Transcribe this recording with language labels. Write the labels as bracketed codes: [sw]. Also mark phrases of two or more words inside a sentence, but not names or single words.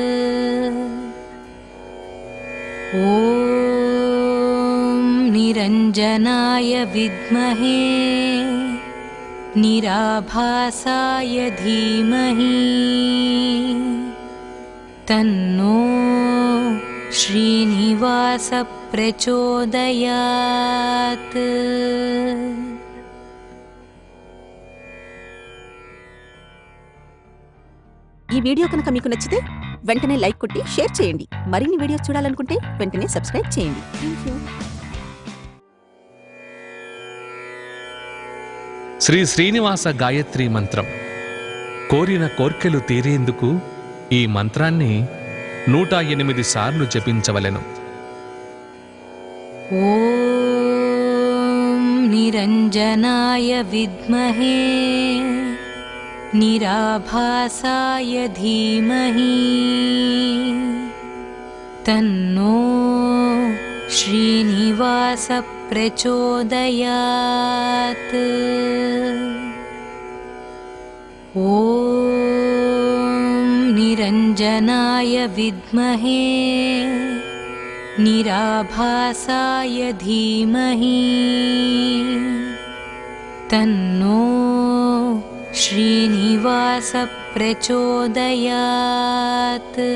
[sa] निरञ्जनाय विद्महे निराभासाय धीमहि तन्नो श्रीनिवास प्रचोदयात्। [te] ఈ వీడియో కనుక మీకు నచ్చితే వెంటనే లైక్ కొట్టి షేర్ చేయండి. మరిన్ని వీడియోస్ చూడాలనుకుంటే వెంటనే సబ్స్క్రైబ్ చేయండి. థాంక్యూ. శ్రీ శ్రీనివాస గాయత్రి మంత్రం. కోరిన కోర్కెలు తీరేందుకు ఈ మంత్రాన్ని 108 సార్లు జపించవలెను. [sa] ఓం నిరంజనాయ విద్మహే निराभासाय धीमहि तन्नो श्रीनिवास प्रचोदयात्। ॐ निरञ्जनाय विद्महे निराभासाय धीमहि तन्नो श्रीनिवास प्रचोदयात्।